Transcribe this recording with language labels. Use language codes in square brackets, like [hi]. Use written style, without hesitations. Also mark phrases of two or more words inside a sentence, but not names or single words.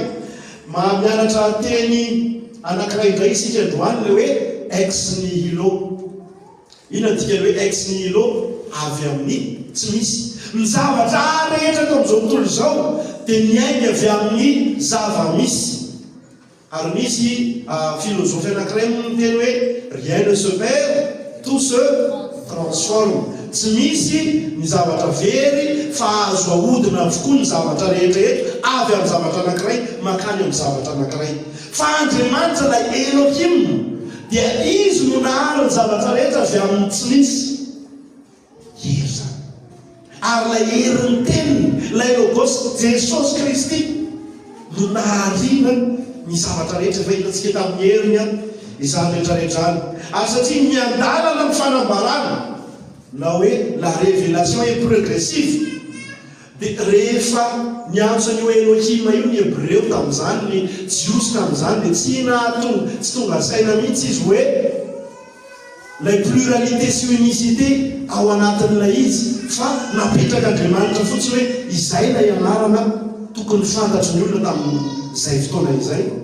[mg] Mianatra teny anankiray indray isika androany le hoe [la] ex nihilo. [mg] Ina dika le hoe [la] ex nihilo [mg] avy amin'ny tsy misy. Ny zavatra rehetra tao amin'izao tontolo izao dia miainga avy amin'ny zava-misy. Ary misy filozofy anankiray miteny hoe [fr] rien ne se perd, tout se transforme. [mg] Tsy misy ny zavatra very fa azo ahodina avokoa ny zavatra rehetra avy amin'ny zavatra anankiray makany amin'ny zavatra anankiray. Fa Andriamanitra ilay Elohim dia izy no nahary ny zavatra rehetra avy amin'ny tsy misy. Hery zany. Ary ilay herin'ny teniny, ilay logos Jesosy Kristy no nahariana ny zavatra rehetra efa hitantsika tamin'ny heriny izany rehetrarehetrany. Ary satria miandalana amin'ny fanambarana na hoe [fr] la révélation est progressive [mg] dia rehefa niantso an'io Elohim io ny Hebreo tamin'izany ny Jiosy tamin'izany dia tsy tonga saina mihitsy izy hoe lay pluralité sy unicité ao anatin'ilay izy fa napetraka Andriamanitra fotsiny hoe izay lay anarana tokony fantatry ny olona tamin'izay fotoana izay.